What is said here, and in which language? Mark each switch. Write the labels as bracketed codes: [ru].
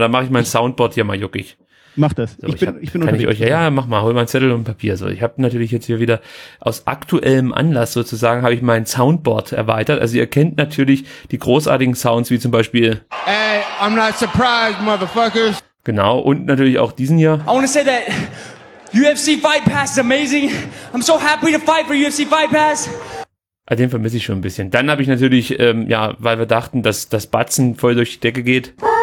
[de] Dann mache ich mein Soundboard hier mal juckig. Mach das. So, mach mal. Hol mal einen Zettel und Papier. So, ich habe natürlich jetzt hier wieder aus aktuellem Anlass sozusagen habe ich mein Soundboard erweitert. Also ihr kennt natürlich die großartigen Sounds wie zum Beispiel. [en] Hey, I'm not surprised, motherfuckers. [de] Genau. Und natürlich auch diesen hier. [en] I want to say that UFC Fight Pass is amazing. I'm so happy to fight for UFC Fight Pass. [de] Also den vermisse ich schon ein bisschen. Dann habe ich natürlich, weil wir dachten, dass das Batzen voll durch die Decke geht.